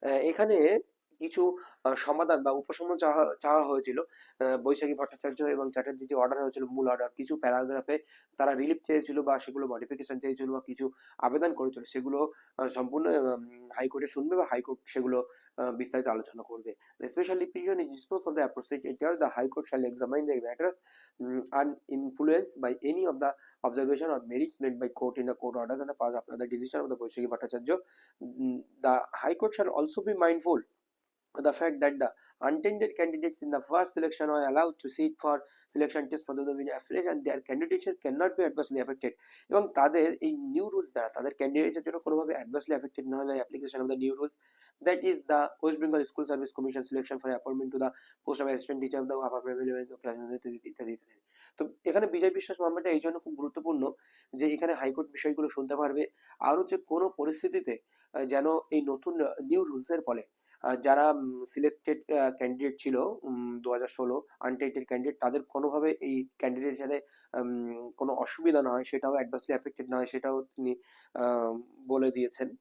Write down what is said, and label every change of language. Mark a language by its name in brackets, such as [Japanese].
[Bangla] এখানে কিছু সমাধান বা উপশম চাওয়া চাওয়া হয়েছিল। বৈশাখী ভট্টাচার্য এবং চ্যাটার্জি যে অর্ডার হয়েছিল মূল অর্ডার, কিছু প্যারাগ্রাফে তারা রিলিফ চেয়েছিল বা সেগুলো মডিফিকেশন চেয়েছিল বা কিছু আবেদন করেছিল, সেগুলো সম্পূর্ণ হাইকোর্টে শুনবে বা হাইকোর্ট সেগুলো বিস্তারিত আলোচনা করবে। [English] Specially petition is dispose of the appropriate area, the high court shall examine the matters uninfluenced by any of the observation or merits made by court in the court orders and the pass after the decision of the Boishaki Bhattacharya। The High Court shall also be mindful of the fact that the untainted candidates in the first selection are allowed to sit for selection test for the domain afresh and their candidature cannot be adversely affected। [Bangla] এবং তাদের এই new rules দ্বারা তাদের ক্যান্ডিডেটের জন্য কোনোভাবে adversely affected না হলে [English] Application of the new rules, that is the West Bengal School Service Commission selection for appointment to the post of assistant teacher of the upper primary ইত্যাদি ইত্যাদি। [Bangla] তো এখানে বিজয় বিশ্বাস মামলাটা এই জন্য খুব গুরুত্বপূর্ণ যে এখানে হাইকোর্ট বিষয়গুলো শুনতে পারবে, আর হচ্ছে কোনো পরিস্থিতিতে যেন এই নতুন নিউ রুলসের ফলে যারা সিলেক্টেড ক্যান্ডিডেট ছিল 2016 আনটেন্টেড ক্যান্ডিডেট, তাদের কোনোভাবে এই ক্যান্ডিডেট সাথে কোনো অসুবিধা না হয়, সেটাও অ্যাডভার্সলি অ্যাফেক্টেড না হয়, সেটাও তিনি বলে দিয়েছেন।